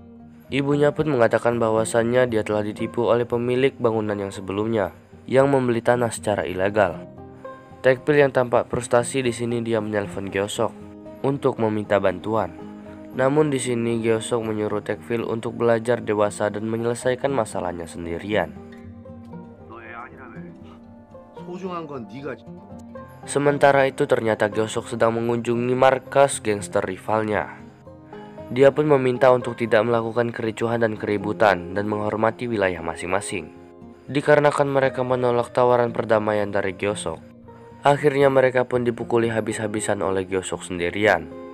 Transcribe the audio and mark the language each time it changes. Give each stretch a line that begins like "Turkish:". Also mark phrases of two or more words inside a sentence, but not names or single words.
Indonesian: Ibunya pun mengatakan bahwasannya dia telah ditipu oleh pemilik bangunan yang sebelumnya yang membeli tanah secara ilegal. Taekpil yang tampak frustasi di sini dia menelpon Gyeosok untuk meminta bantuan. Namun di sini Gyeosok menyuruh Taekpil untuk belajar dewasa dan menyelesaikan masalahnya sendirian.
Korean: 소중한 건 네가
Indonesian: Sementara itu ternyata Gyeosok sedang mengunjungi markas gangster rivalnya. Dia pun meminta untuk tidak melakukan kericuhan dan keributan dan menghormati wilayah masing-masing. Dikarenakan mereka menolak tawaran perdamaian dari Gyeosok, akhirnya mereka pun dipukuli habis-habisan oleh Gyeosok sendirian.